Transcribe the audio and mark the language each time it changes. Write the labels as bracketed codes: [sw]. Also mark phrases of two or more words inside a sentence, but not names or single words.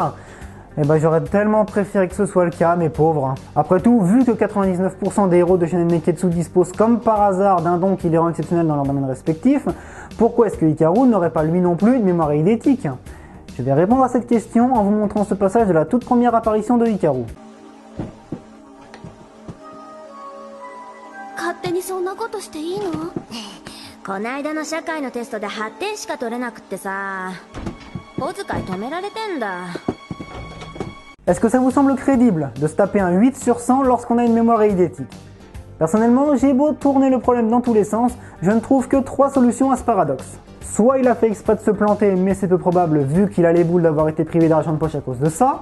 [fr] Eh ben j'aurais tellement préféré que ce soit le cas, mes pauvres. Après tout, vu que 99% des héros de Shonen Neketsu disposent comme par hasard d'un don qui les rend exceptionnels dans leur domaine respectif, pourquoi est-ce que Hikaru n'aurait pas lui non plus une mémoire eidétique? Je vais répondre à cette question en vous montrant ce passage de la toute première apparition de Hikaru. [ja] 勝手にそんなことしていいの？こないだの社会のテストで8点しか取れなくってさ、小遣い止められてんだ。 [fr] Est-ce que ça vous semble crédible de se taper un 8 sur 100 lorsqu'on a une mémoire eidétique? Personnellement, j'ai beau tourner le problème dans tous les sens, je ne trouve que 3 solutions à ce paradoxe. Soit il a fait exprès de se planter, mais c'est peu probable vu qu'il a les boules d'avoir été privé d'argent de poche à cause de ça.